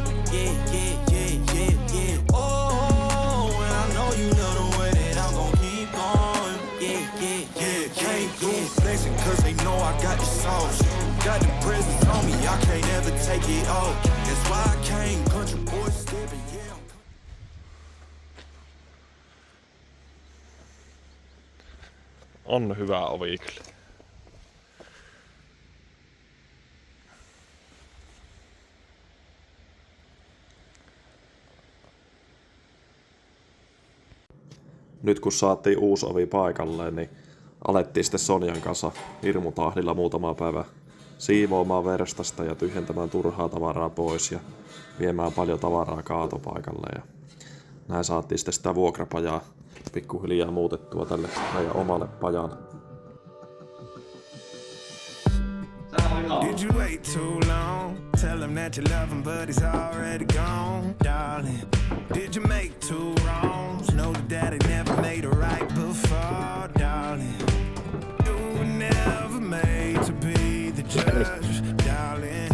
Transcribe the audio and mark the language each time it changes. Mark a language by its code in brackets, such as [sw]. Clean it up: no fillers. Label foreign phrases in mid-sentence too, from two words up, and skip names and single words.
[en] Yeah, yeah, yeah, yeah, yeah. Oh, and I know you know the way that I'm gon' keep going. Yeah, yeah, yeah, can't do it flexing, cause they know I got the sauce. Got the presence on me, I can't ever take it off. That's why I came country boy steppin', yeah. [fi] On hyvä ovi kyllä. Nyt kun saatiin uusi ovi paikalleen, niin alettiin sitten Sonjan kanssa hirmutahdilla muutama päivä siivoamaan verstasta ja tyhjentämään turhaa tavaraa pois ja viemään paljon tavaraa kaatopaikalle. Ja näin saatiin sitten sitä vuokrapajaa pikkuhiljaa muutettua tälle meidän omalle pajalle. [en] Did you wait too long? Tell him that you love him, but he's already gone, darling. Did you make two wrongs? Know that daddy never made a right before, darling. You were never made to be the judge, darling.